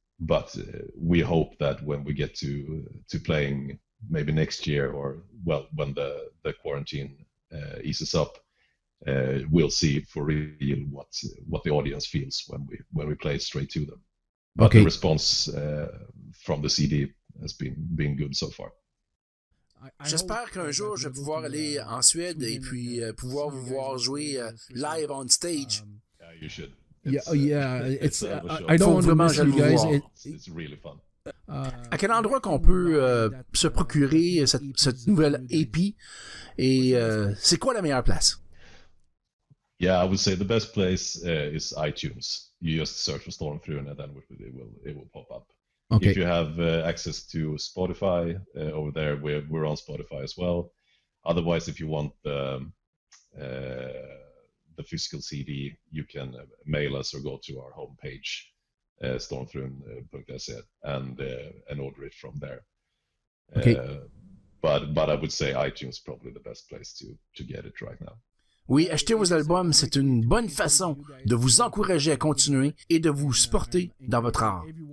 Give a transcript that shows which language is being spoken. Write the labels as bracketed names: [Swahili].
[English] But we hope that when we get to playing maybe next year, or well, when the quarantine eases up, we'll see for real what the audience feels when we play it straight to them. But the response from the CD has been good so far. [French] J'espère qu'un jour je vais pouvoir aller en Suède et puis pouvoir vous voir jouer [English] live on stage. Yeah, you should. It's I don't want to miss you guys. It's really fun. [French] À quel endroit qu'on peut se procurer cette nouvelle EP et c'est quoi la meilleure place? [English] Yeah, I would say the best place is iTunes. You just search for Stormfrun and then it will pop up. Okay. If you have access to Spotify over there, we're on Spotify as well. Otherwise, if you want the physical CD, you can mail us or go to our homepage, stormfrun.se, and order it from there. Okay. But I would say iTunes is probably the best place to get it right now. [French] Oui, acheter vos albums, c'est une bonne façon de vous encourager à continuer et de vous supporter dans votre art.